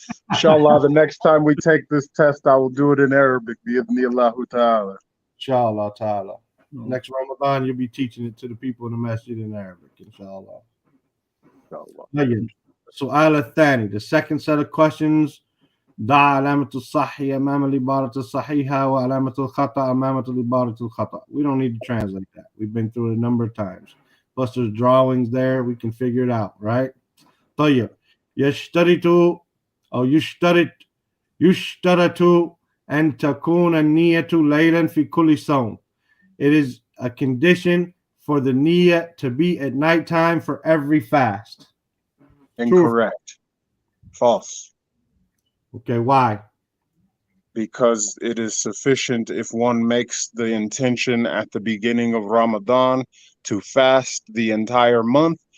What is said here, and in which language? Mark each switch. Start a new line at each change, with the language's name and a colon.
English: Inshallah, the next time we take this test, I will do it in Arabic.
Arabic: Bi'idhnillahu ta'ala. Inshallah ta'ala.
English: No. Next Ramadan, you'll be teaching it to the people in the masjid in Arabic, inshallah.
Arabic: Inshallah. سؤال الثاني,
English: the second set of questions.
Arabic: ضع علامة الصح أمام العبارة الصحيحة وعلامة الخطأ أمام العبارة الخطأ.
English: We don't need to translate that. We've been through it a number of times. Plus there's drawings there. We can figure it out, right?
Arabic: طيب. يشترط أو يشترط أن تكون النية ليلا في كل صوم.
English: It is a condition for the niyyah to be at nighttime for every fast. Incorrect. False. Okay, why? Because it is sufficient if one makes the intention at the beginning of Ramadan to fast the entire month.